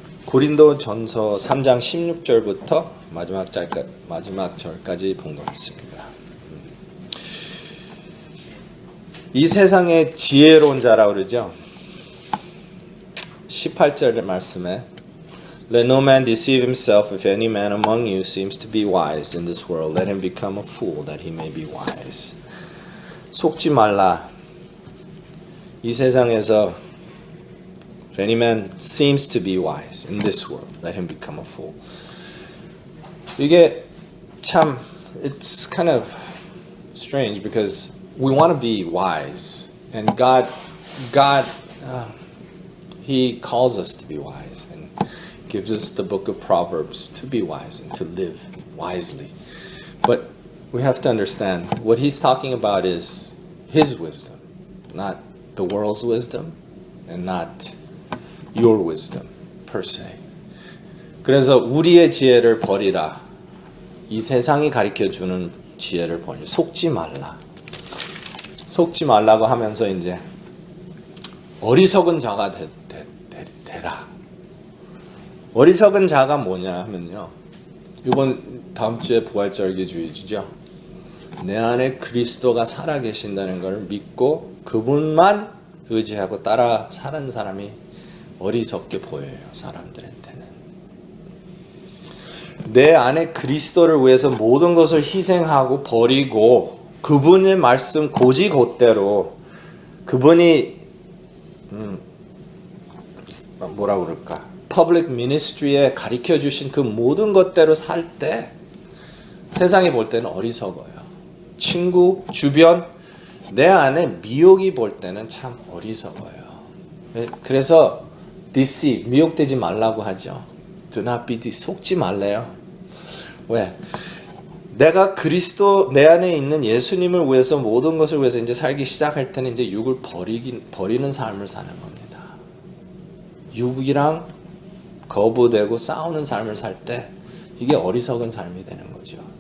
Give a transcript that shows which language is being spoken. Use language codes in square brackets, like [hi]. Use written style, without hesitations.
[ko] 고린도전서 3장 16절부터 마지막 절까지 봉독했습니다. 이 세상의 지혜로운 자라고 그러죠. 18절의 말씀에 [en] Let no man deceive himself. If any man among you seems to be wise in this world, let him become a fool that he may be wise. [ko] 속지 말라. 이 세상에서 [en] If any man seems to be wise in this world, let him become a fool. [ko] 이게 참, [en] it's kind of strange because we want to be wise, and God, He calls us to be wise and gives us the book of Proverbs to be wise and to live wisely. But we have to understand what He's talking about is His wisdom, not the world's wisdom, and not your wisdom per se. [ko] 그래서 우리의 지혜를 버리라. 이 세상이 가르쳐주는 지혜를 버리라. 속지 말라. 속지 말라고 하면서 이제 어리석은 자가 되라. 어리석은 자가 뭐냐 하면요. 이번 다음 주에 부활절기주의죠. 내 안에 그리스도가 살아계신다는 걸 믿고 그분만 의지하고 따라 사는 사람이 어리석게 보여요. 사람들한테는. 내 안에 그리스도를 위해서 모든 것을 희생하고 버리고 그분의 말씀 고지곧대로 그분이 뭐라고 그럴까? 퍼블릭 미니스트리에 가르쳐 주신 그 모든 것대로 살 때 세상이 볼 때는 어리석어요. 친구, 주변, 내 안에 미혹이 볼 때는 참 어리석어요. 그래서 deceive, 미혹되지 말라고 하죠. [en] Do not be deceived, [ko] 속지 말래요. 왜? 내가 그리스도 내 안에 있는 예수님을 위해서 모든 것을 위해서 이제 살기 시작할 때는 이제 육을 버리는 삶을 사는 겁니다. 육이랑 거부되고 싸우는 삶을 살 때 이게 어리석은 삶이 되는 거죠.